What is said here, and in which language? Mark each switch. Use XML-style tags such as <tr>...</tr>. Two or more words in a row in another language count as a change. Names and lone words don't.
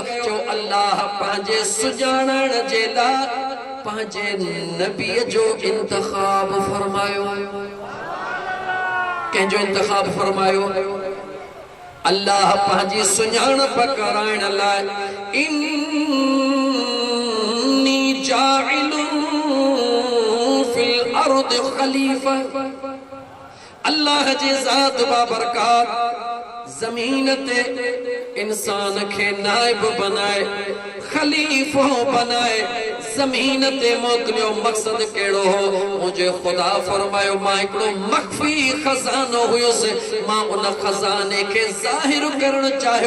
<sd>जो अल्लाह पंहिंजे सुञाणण जे लाइ पंहिंजे नबीअ जो इंतखाब फरमायो। कंहिंजो इंतखाब फरमायो? अल्लाह पंहिंजी सुञाणप कराइण लाइ</sd> <ar>إني جاعل في الأرض خليفة,</ar> <sd>अल्लाह जी ज़ात बाबरकात ज़मीन ते इंसान के नाइब बनाए, खलीफो बनाए, ज़मीन ते मोकलियो। मकसद केड़ो हो? मुझे खुदा फरमायो मां हिकड़ो मख्फी खजानो हुयुसि, मां उन खजाने के ज़ाहिर करण चाहियो।</sd>